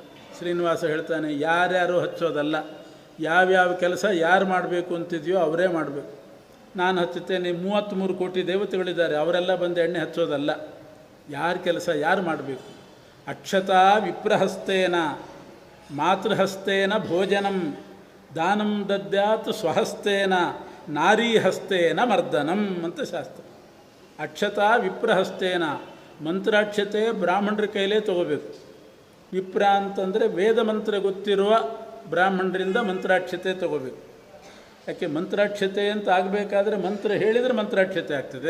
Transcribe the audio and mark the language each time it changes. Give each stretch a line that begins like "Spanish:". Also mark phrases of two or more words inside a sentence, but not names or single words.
Kannada: ಶ್ರೀನಿವಾಸ ಹೇಳ್ತಾನೆ, ಯಾರ್ಯಾರು ಹಚ್ಚೋದಲ್ಲ, ಯಾವ್ಯಾವ ಕೆಲಸ ಯಾರು ಮಾಡಬೇಕು ಅಂತಿದೆಯೋ ಅವರೇ ಮಾಡಬೇಕು. ನಾನು ಹಚ್ಚುತ್ತೇನೆ, 33 ಕೋಟಿ ದೇವತೆಗಳಿದ್ದಾರೆ, ಅವರೆಲ್ಲ ಬಂದು ಎಣ್ಣೆ ಹಚ್ಚೋದಲ್ಲ. ಯಾರ ಕೆಲಸ ಯಾರು ಮಾಡಬೇಕು.
Sanskrit: ಅಕ್ಷತಾ ವಿಪ್ರಹಸ್ತೇನ ಮಾತೃಹಸ್ತೇನ ಭೋಜನಂ ದಾನಂ ದದ್ಯಾತ್ ಸ್ವಹಸ್ತೇನ ನಾರೀಹಸ್ತೇನ ಮರ್ದನಂ
Kannada: ಅಂತ ಶಾಸ್ತ್ರ.
Sanskrit: ಅಕ್ಷತಾ ವಿಪ್ರಹಸ್ತೇನ,
Kannada: ಮಂತ್ರಾಕ್ಷತೆ ಬ್ರಾಹ್ಮಣರ ಕೈಲೇ ತೊಗೋಬೇಕು. ವಿಪ್ರ ಅಂತಂದರೆ ವೇದ ಮಂತ್ರ ಗೊತ್ತಿರುವ ಬ್ರಾಹ್ಮಣರಿಂದ ಮಂತ್ರಾಕ್ಷತೆ ತೊಗೋಬೇಕು. ಯಾಕೆ ಮಂತ್ರಾಕ್ಷತೆ ಅಂತ ಆಗಬೇಕಾದ್ರೆ ಮಂತ್ರ ಹೇಳಿದರೆ ಮಂತ್ರಾಕ್ಷತೆ ಆಗ್ತದೆ.